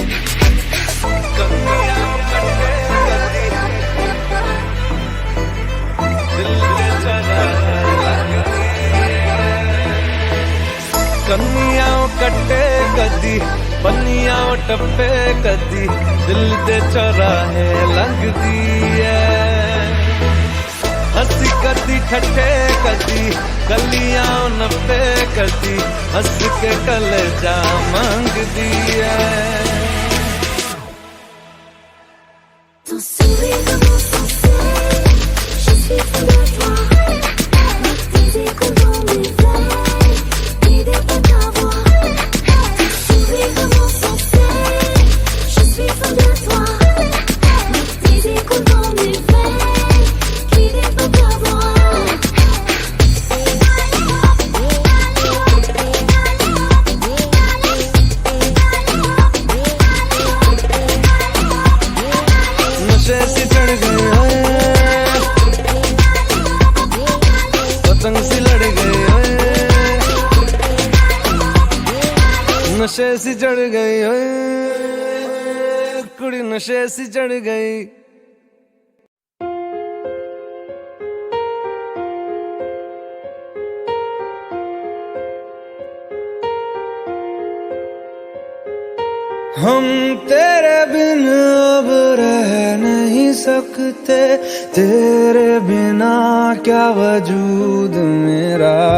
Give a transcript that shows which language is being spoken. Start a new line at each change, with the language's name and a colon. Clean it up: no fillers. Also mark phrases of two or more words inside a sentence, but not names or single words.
Punjabi: ਕੰਨੀਆਂ ਕੱਟੇ ਕਦੀ, ਪੰਨੀਆਂ ਟੱਪੇ ਕਦੀ, ਦਿਲ ਦੇ ਚੌਰਾਹੇ ਲਗਦੀ ਹੈ। ਹੱਸੀ ਕਦੀ ਠੱਠੇ ਕਦੀ, ਕਲੀਆਂ ਨੱਪੇ ਕਦੀ, ਹੱਸ ਕੇ ਕਲੇਜਾ ਮੰਗਦੀ ਹੈ।
French: तो souris-moi sans cesse, je suis fou de toi. Mes petits échos dans mes veines, l'idée de t'avoir. To souris-moi sans cesse, je suis fou de toi. Mes petits échos dans mes veines, l'idée de t'avoir.
Hindi: नशे सी चढ़ गई ओए, पतंग सी लड़ गई ओए, नशे सी चढ़ गई ओए कुड़ी, नशे सी चढ़ गई। हम तेरे बिन अब रह नहीं सकते, तेरे बिना क्या वजूद मेरा।